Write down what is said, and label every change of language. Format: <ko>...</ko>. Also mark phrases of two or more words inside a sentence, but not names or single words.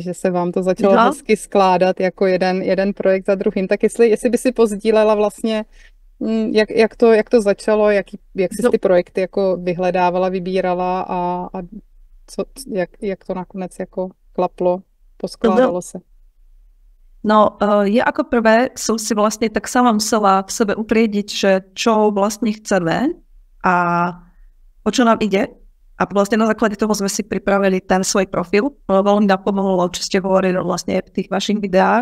<cs>Že se vám to začalo hezky skládat jako jeden projekt za druhým. Tak jestli by si pozdílela vlastně, jak to začalo, jak jsi ty projekty jako vyhledávala, vybírala a jak to nakonec jako klaplo, poskládalo se.</cs> <sk>No, ja ako prvé som si vlastne tak sama musela v sebe utriediť, že čo vlastne chceme a o čo nám ide. A vlastne na základe toho sme si pripravili ten svoj profil. Veľmi nám pomohlo, čo ste hovorili vlastne v tých vašich videách.</sk>